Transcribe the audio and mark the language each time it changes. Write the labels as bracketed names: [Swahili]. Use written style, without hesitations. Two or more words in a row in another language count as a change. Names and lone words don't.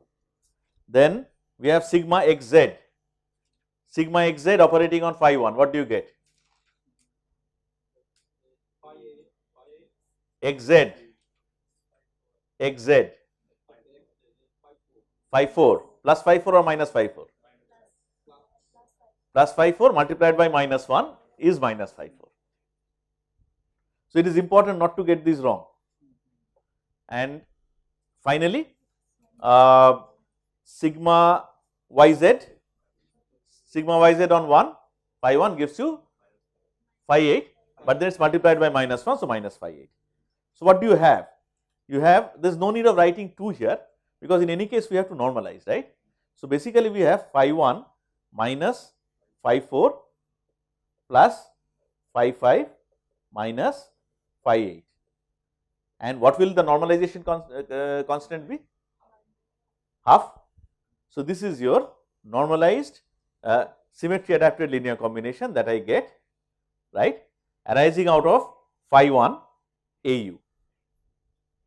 [English] Then we have sigma xz. Sigma xz operating on phi 1, what do you get? Xz, xz, phi 4, plus phi 4 or minus phi 4? Plus phi 4 multiplied by minus 1 is minus phi 4. So, it is important not to get these wrong. And finally, sigma yz, sigma yz on 1, phi 1 gives you phi 8, but then it is multiplied by minus 1, so minus phi 8. So, what do you have? You have, there is no need of writing 2 here, because in any case we have to normalize, right. So, basically we have phi 1 minus phi 4 plus phi 5 minus phi 8. And what will the normalization constant be? Half. So, this is your normalized symmetry adapted linear combination that I get, right, arising out of phi 1 AU.